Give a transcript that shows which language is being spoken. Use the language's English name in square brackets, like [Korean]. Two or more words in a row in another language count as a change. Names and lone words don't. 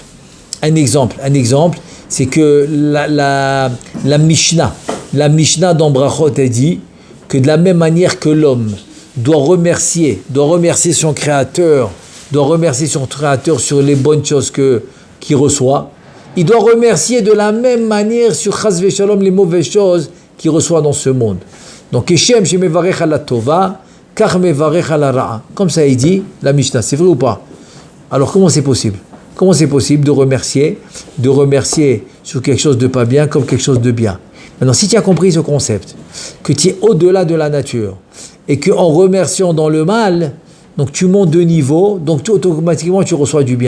[French] Un exemple, c'est que la Mishnah dans Brachot a dit que de la même manière que l'homme doit remercier son Créateur, sur les bonnes choses qu'il reçoit. Il doit remercier de la même manière sur [Hebrew] חס ושלום [French] les mauvaises choses qu'il reçoit dans ce monde. Donc, [Hebrew] כשם שמברך על הטובה, כך מברך על הרעה. [French] Comme ça il dit la Mishnah, c'est vrai ou pas? Alors comment c'est possible? Comment c'est possible de remercier sur quelque chose de pas bien comme quelque chose de bien? Maintenant, si tu as compris ce concept, que tu es au-delà de la nature, et qu'en remerciant dans le mal, donc tu montes de niveau, donc automatiquement tu reçois du bien.